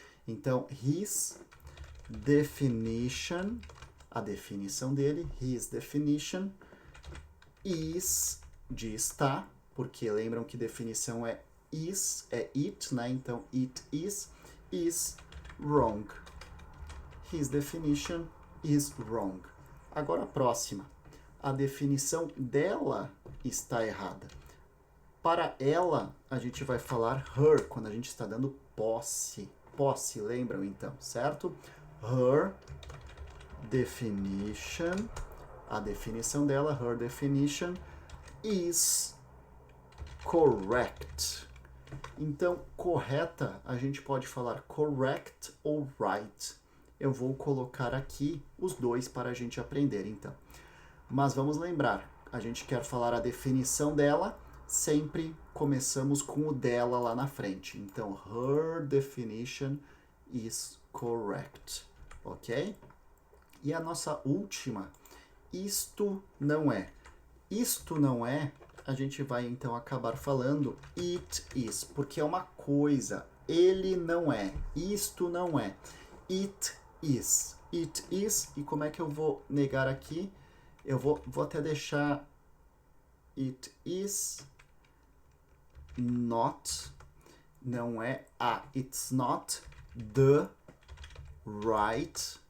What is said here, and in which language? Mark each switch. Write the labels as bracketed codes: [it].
[pt] Então, [en] his definition, [pt] a definição dele, [en] his definition is, [pt] de está, porque lembram que definição é is, é it, né? [en] Então, it is wrong. His definition is wrong. [pt] Agora a próxima. A definição dela está errada. Para ela, a gente vai falar her, quando a gente está dando posse. Posse, lembram então, certo? [en] Her definition, [pt] a definição dela, [en] her definition, is correct. [pt] Então, correta, a gente pode falar correct ou right. Eu vou colocar aqui os dois para a gente aprender, então. Mas vamos lembrar, a gente quer falar a definição dela, sempre começamos com o dela lá na frente. [en] Então, her definition is correct, ok? [pt] E a nossa última, isto não é. Isto não é, a gente vai então acabar falando [en] it is, [pt] porque é uma coisa, ele não é, isto não é, it is. [en] It is, [pt] e como é que eu vou negar aqui? Eu vou até deixar [en] it is not, [pt] não é [en] it's not the right.